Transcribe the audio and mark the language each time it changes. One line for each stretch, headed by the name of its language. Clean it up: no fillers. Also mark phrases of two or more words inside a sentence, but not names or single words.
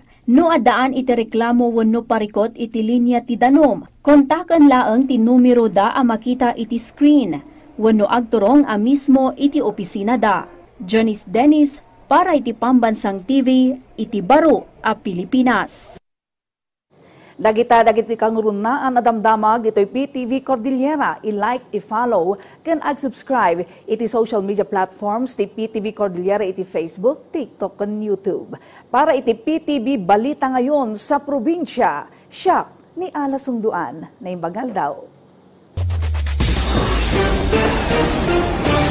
Iloko: No adaan iti reklamo wenno parikot iti linya ti danom. Kontaken laeng ti numero da a makita iti screen. Wenno agturong a mismo iti opisina da. Janice Dennis para iti Pambansang TV iti Baro a Pilipinas. Dagiti kang runaan na damdamag ito'y PTV Cordillera. I-like, i-follow, can ag-subscribe iti
English: social media platforms
Iloko: ti PTV Cordillera iti Facebook, TikTok, and YouTube. Para iti PTV Balita Ngayon
Filipino: sa probinsya,
Iloko: siya ni Ala Sunduan na imbagal daw.